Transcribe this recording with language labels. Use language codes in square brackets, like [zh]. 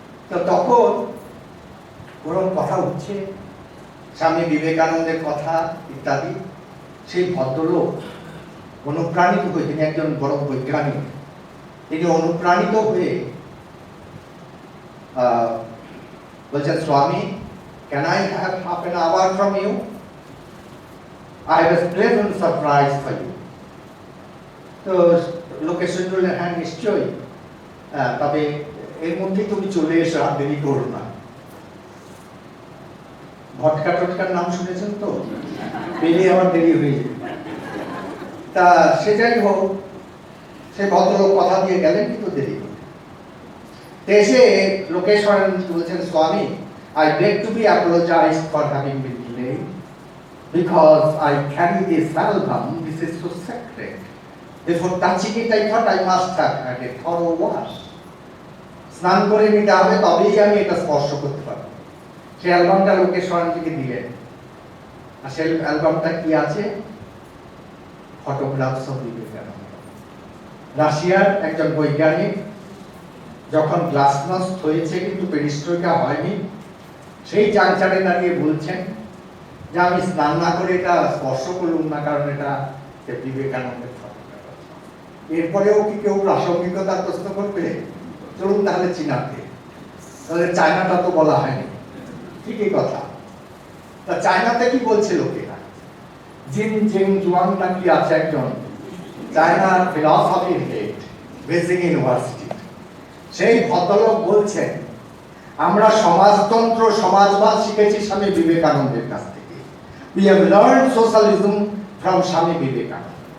[bn] তো তখন ওরকম কথা উঠছে, স্বামী বিবেকানন্দের কথা ইত্যাদি। সেই ভদ্রলোক অনুপ্রাণিত হয়ে, তিনি একজন বড় বৈজ্ঞানিক, তিনি অনুপ্রাণিত হয়ে বলছেন, স্বামী, [en] can I have half an hour from you? I have a pleasant surprise for you. [bn] তো লোকেশন বললেন, হ্যাঁ নিশ্চয়ই, তবে এর মধ্যে তুমি চলে এসো, আর দেরি করো না। ভটকা টটকার নাম শুনেছেন তো, পেলে আমার দেরি হয়ে যাবে। তা সে যাই হোক, সে ভদ্রলোক কথা দিয়ে গেলেন, কিন্তু দেরি হল। এসে লোকেশ্বর বলছেন, স্বামী, [en] I beg to be apologized for having been delayed because I carry this album. This is so sacred. Before touching it, I thought I must have had a thorough wash. [bn] স্নান করে নিতে হবে, তবেই আমি এটা স্পর্শ করতে পারবো। সেই অ্যালবামটা লোকেশ্বরকে দিলেন, আর সেই অ্যালবামটা কি আছে? [en] Photographs of Vivekananda. [bn] রাশিয়ার একজন বৈজ্ঞানিক যখন গ্লাসনস্ট হয়েছে কিন্তু পেরিস্ট্রোইকা হয়নি, সেই জাংচারে দাঁড়িয়ে বলছেন যে আমি স্নান না করে এটা স্পর্শ করলাম না, কারণ এটা বিবেকানন্দের ফটোগ্রাফ। এরপরেও কি কেউ প্রাসঙ্গিকতার প্রশ্ন করবে? চলুন তাহলে চীনাতে, তাহলে চায়নাটা তো বলা হয়নি, ঠিকই কথা। তা চায়নাতে কি বলছে লোকেরা? জিন জিং জুয়াং নাকি আছে একজন, চায়নার ফিলসফির হেড, বেজিং ইউনিভার্সিটি, সেই ভদ্রলোক বলছেন, আমরা সমাজতন্ত্র, সমাজবাদ শিখেছি স্বামী বিবেকানন্দের কাছ থেকে। [en] We have learned socialism from Swami Vivekananda.